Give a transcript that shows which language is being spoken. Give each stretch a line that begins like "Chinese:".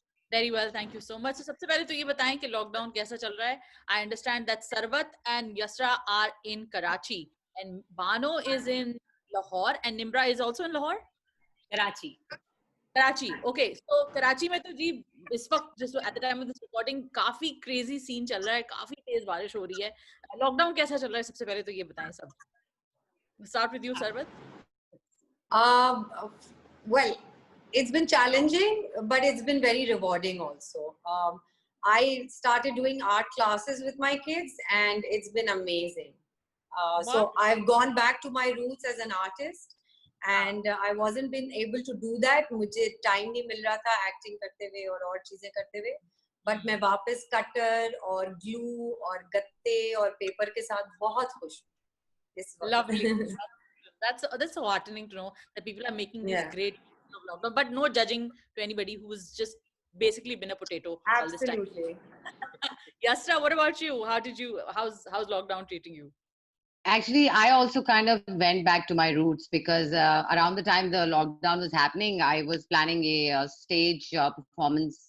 English: Very well, thank you so much. So
Hindi: सबसे पहले तो ये बताएं कि लॉकडाउन कैसा चल रहा है.
English: I understand that Sarwat and Yasra are in Karachi and Bano is in Lahore and Nimra is also in Lahore. Karachi. Karachi. Okay.
Hindi: So Karachi में तो जी इस वक्त
English: just at the time of this recording
Hindi: काफी
English: crazy scene
Hindi: चल रहा है, काफी तेज बारिश हो रही है. लॉकडाउन कैसा चल रहा है सबसे पहले तो ये बताएं सब.
English: Start with you, Sarwat. Well, it's been challenging, but it's been very rewarding also. I started doing art classes with my kids and it's been amazing. So I've gone back to my roots as an artist and I wasn't been able to do that.
Hindi: मुझे time नहीं मिल रहा था acting करते हुए और चीजें करते हुए. But मैं वापस cutter और glue और गत्ते और paper के साथ बहुत खुश हूँ.
English: Lovely. That's so heartening to know that people are making these great lockdown, but no judging to anybody who's just basically been a potato all this time. Absolutely. Yasra, what about you? How's lockdown treating you? Actually, I also kind of went back to my roots because around the time the lockdown was happening, I was planning a stage performance.